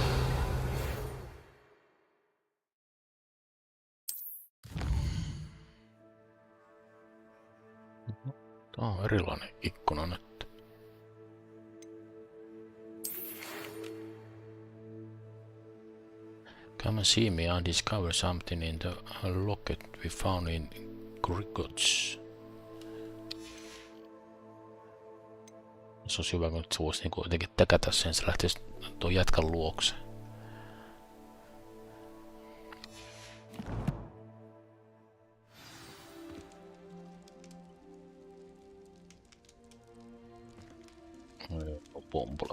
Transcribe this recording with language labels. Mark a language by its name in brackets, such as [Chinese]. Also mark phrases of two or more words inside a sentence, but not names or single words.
[Finnish] Tää on erilainen ikkuna nyt. [English] Come and see me, I discovered something in the locket we found in Hogwarts. [Finnish] Se olisi hyvä, kun se voisi niinku jotenkin täkätä sen, se lähtisi tuon jätkän luokse. Pompolat.